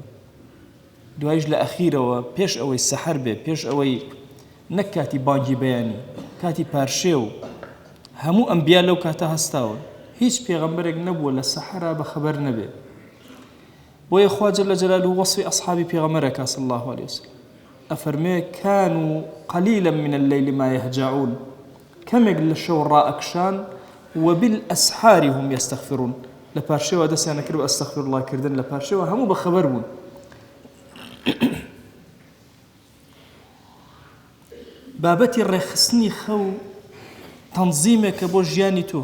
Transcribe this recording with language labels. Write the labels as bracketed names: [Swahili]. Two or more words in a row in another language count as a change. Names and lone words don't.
[Central Kurdish] دوایش لە ئەخیرەوە پێش ئەوەی سەحەر بێ، پێش ئەوەی نەک کاتی بانگی بەیانی، کاتی پارشێ و هەموو ئەنبیا لەو کاتە هەستاوە، هیچ پێغەمبەرێک نەبووە لە سەحەرا بەخەبەر نەبێ. بۆیە خوا [Arabic] جل جلاله [Central Kurdish] وەصفی ئەصحابی پێغەمبەرەکە [Arabic] صلی الله عليه وسلم. ئەفەرمێ كانوا قليلا من الليل ما يهجعون، [Central Kurdish] کەمێک لە شەو ڕائەکشان [Arabic] وبالأسحار هم يستغفرون، [Central Kurdish] لە پارشێوە دەستیان نەکرد بە [Arabic] ئەستەغفر الله [Central Kurdish] کردن، لە پارشێوە هەموو بەخەبەر بوون. بابەتی ڕێخستنی خەو تەنزیمێکە بۆ ژیانی تۆ.